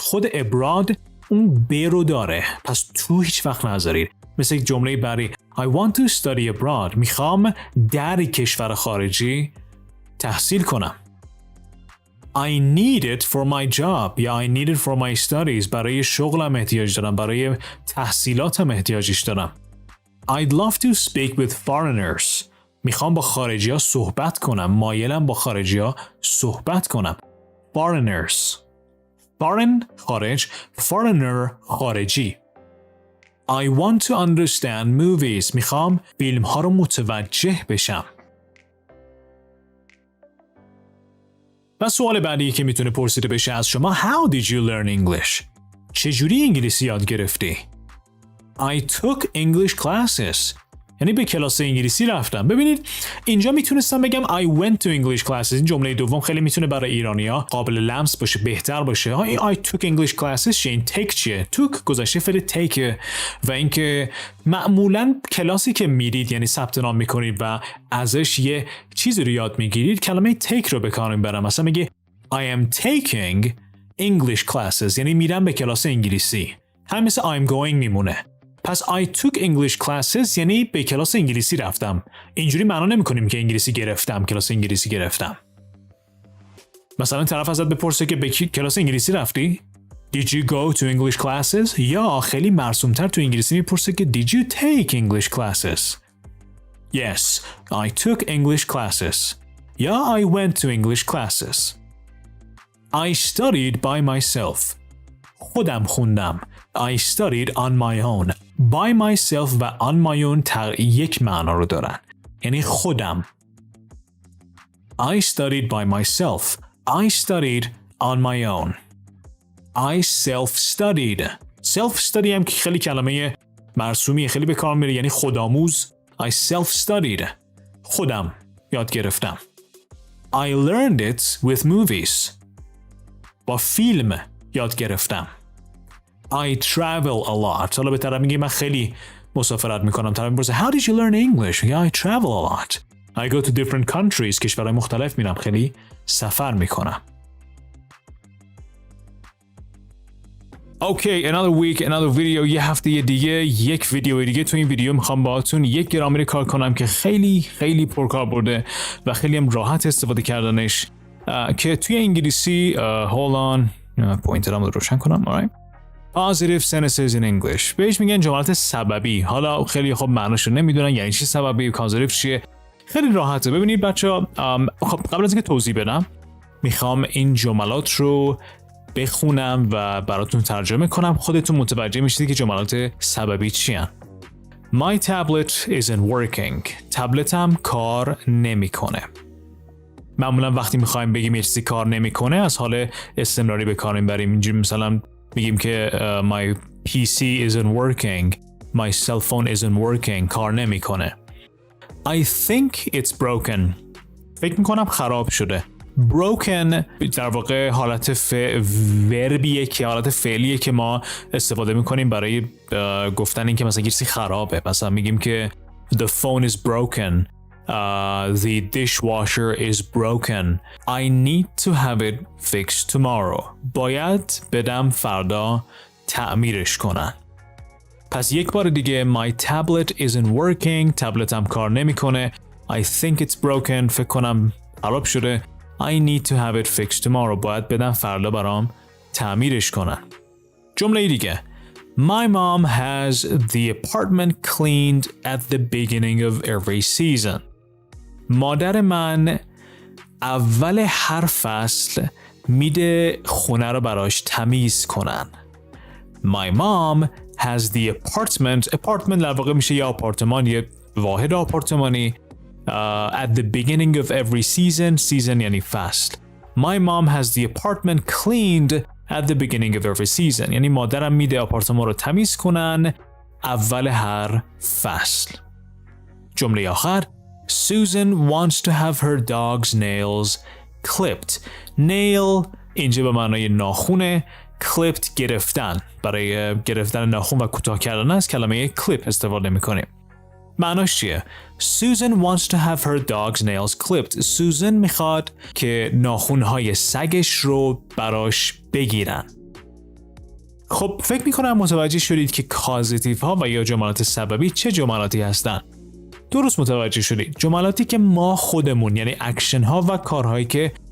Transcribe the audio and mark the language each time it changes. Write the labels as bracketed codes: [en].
[fa] خود abroad اون به رو داره، پس تو هیچ وقت نذارید. مثل یک جمله بعدی [en] I want to study abroad. [fa] میخوام در کشور خارجی تحصیل کنم. [en] I need it for my job یا I need it for my studies. [fa] برای شغلم احتیاج دارم. برای تحصیلاتم احتیاجش دارم. [en] I'd love to speak with foreigners. [fa] میخوام با خارجی ها صحبت کنم. مایلم با خارجی ها صحبت کنم. Foreigners. Foreign خارج. Foreigner خارجی. [en] I want to understand movies. [fa] میخوام فیلم ها رو متوجه بشم. و سوال بعدی که میتونه پرسیده بشه از شما [en] How did you learn English? [fa] چجوری انگلیسی یاد گرفتی؟ [en] I took English classes. [fa] یعنی به کلاس انگلیسی رفتم. ببینید اینجا میتونستم بگم [en] I went to English classes. [fa] این جمله دوم خیلی میتونه برای ایرانی‌ها قابل لمس باشه، بهتر باشه. [en] I took English classes [fa] چیه؟ این take چیه؟ took گذشته فعل take و اینکه معمولاً کلاسی که میرید یعنی ثبت نام میکنید و ازش یه چیزی رو یاد میگیرید کلمه take رو به کار میبرم. مثلا میگه [en] I am taking English classes [fa] یعنی میرم به کلاس انگلیسی. همین مثل [en] I'm going [fa] میمونه. پس [en] I took English classes [fa] یعنی به کلاس انگلیسی رفتم. اینجوری معنا نمی‌کنیم که انگلیسی گرفتم، کلاس انگلیسی گرفتم. مثلا طرف ازت بپرسه که به کلاس انگلیسی رفتی؟ [en] Did you go to English classes؟ [fa] یا خیلی مرسوم‌تر تو انگلیسی میپرسه که [en] Did you take English classes؟ Yes, I took English classes. یا I went to English classes. I studied by myself. [fa] خودم خوندم. [en] I studied on my own. By myself [fa] و [en] on my own [fa] یک معنا رو دارن. یعنی خودم. [en] I studied by myself. I studied on my own. I self-studied. [fa] Self-study هم که خیلی کلمه مرسومیه، خیلی به کار میره، یعنی خودآموز. [en] I self-studied. [fa] خودم یاد گرفتم. [en] I learned it with movies. [fa] با فیلم یاد گرفتم. [en] I travel a lot. [fa] حالا به طرف میگه من خیلی مسافرت میکنم. طرف میپرسه [en] How did you learn English? Yeah, I travel a lot. I go to different countries. [fa] کشورهای مختلف میرم. خیلی سفر میکنم. [en] Okay, another week, another video. [fa] یه هفته دیگه یک ویدیو دیگه. تو این ویدیو میخوام باهاتون یک گرامری کار کنم که خیلی پرکاربرده و خیلی هم راحت استفاده کردنش که توی انگلیسی [en] hold on [fa] پوینترم رو روشن کنم. [en] alright. Positive sentences in English. [fa] بهش میگن جملات سببی. حالا خیلی خوب معنیشو نمیدونن یعنی چی سببی، پوزیتیو چیه. خیلی راحته. ببینید بچه‌ها، خب قبل از اینکه توضیح بدم میخوام این جملات رو بخونم و براتون ترجمه کنم. خودتون متوجه میشید که جملات سببی چیان. [en] My tablet isn't working. [fa] تبلتم کار نمیکنه. معمولا وقتی میخوایم بگیم یه چیزی کار نمیکنه از حال استمراری به کار میبریم. اینجوری مثلا میگیم که [en] my PC isn't working, my cell phone isn't working, [fa] کار نمیکنه. [en] I think it's broken. [fa] فکر میکنم خراب شده. broken در واقع حالت وربیه که حالت فعلیه که ما استفاده میکنیم برای گفتن این که مثلا چیزی خرابه. مثلا میگیم که [en] the phone is broken. The dishwasher is broken. I need to have it fixed tomorrow. [fa] باید بدم فردا تعمیرش کنن. پس یک بار دیگه [en] my tablet isn't working. [fa] تبلتم کار نمیکنه. [en] I think it's broken. [fa] فکر کنم خراب شده. [en] I need to have it fixed tomorrow. [fa] باید بدم فردا برام تعمیرش کنن. جمله دیگه [en] My mom has the apartment cleaned at the beginning of every season. [fa] مادر من اول هر فصل میده خونه رو براش تمیز کنن. [en] My mom has the apartment [fa] در واقع میشه یه آپارتمان، یه واحد آپارتمانی. [en] At the beginning of every season [fa] یعنی فصل. [en] My mom has the apartment cleaned at the beginning of every season. [fa] یعنی مادرم میده آپارتمان رو تمیز کنن اول هر فصل. جمله آخر [en] Susan wants to have her dog's nails clipped. [fa] Nail اینجا به معنای ناخونه. clipped گرفتن. برای گرفتن ناخون و کوتاه کردن از کلمه clip استفاده میکنیم. معناش چیه؟ [en] Susan wants to have her dog's nails clipped. [fa] Susan میخواد که ناخونهای سگش رو براش بگیرن. خب فکر میکنم متوجه شدید که کازیتیو ها و یا جملات سببی چه جملاتی هستن. درست متوجه شدید. جملاتی که ما خودمون یعنی اکشن ها و کارهایی که